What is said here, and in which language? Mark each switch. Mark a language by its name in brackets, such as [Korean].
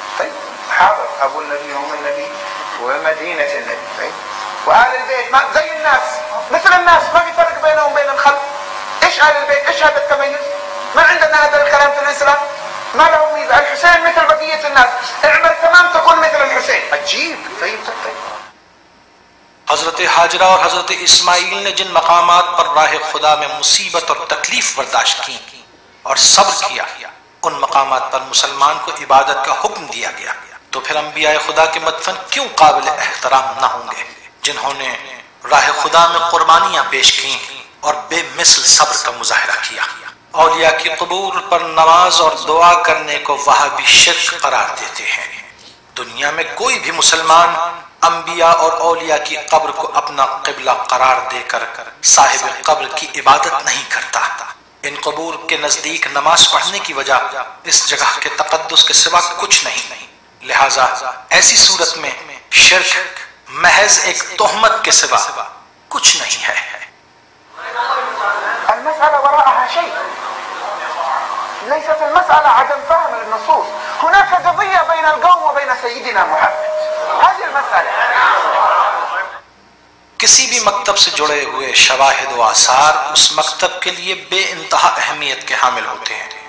[Arabic] طيب حاضر أبو النبي وأم النبي ومدينة النبي. طيب وآل البيت ما زي الناس مثل الناس، ما في فرق بينهم وبين الخلق. إيش آل البيت؟ إيش هذا التميز؟ ما عندنا هذا الكلام في الإسلام. ما له ميزة. الحسين مثل بقية الناس، اعمل تمام تكون مثل الحسين. عجيب. طيب. [Urdu] حضرت حاجرہ اور حضرت اسماعیل نے جن مقامات پر راہ خدا میں مصیبت اور تکلیف برداشت کی اور صبر کیا، ان مقامات پر مسلمان کو عبادت کا حکم دیا گیا. تو پھر انبیاء خدا کے مدفن کیوں قابل احترام نہ ہوں گے جنہوں نے راہ خدا میں قربانیاں پیش کی اور بے مثل صبر کا مظاہرہ کیا. اولیاء کی قبور پر نماز اور دعا کرنے کو وہابی شرک قرار دیتے ہیں. دنیا میں کوئی بھی مسلمان انبیاء اور اولیاء کی قبر کو اپنا قبلہ قرار دے کر صاحب قبر کی عبادت نہیں کرتا. ان قبور کے نزدیک نماز پڑھنے کی وجہ اس جگہ کے تقدس کے سوا کچھ نہیں. لہٰذا ایسی صورت میں شرک محض ایک تہمت کے سوا کچھ نہیں ہے. [Arabic] المسألة وراءها شيء، ليست المسألة عدم فهم النصوص. هناك قضية بين القوم وبين سيدنا محمد، هذه المسألة. [Urdu] کسی بھی مکتب سے جڑے ہوئے شواہد و آثار اس مکتب کے لیے بے انتہا اہمیت کے حامل ہوتے ہیں.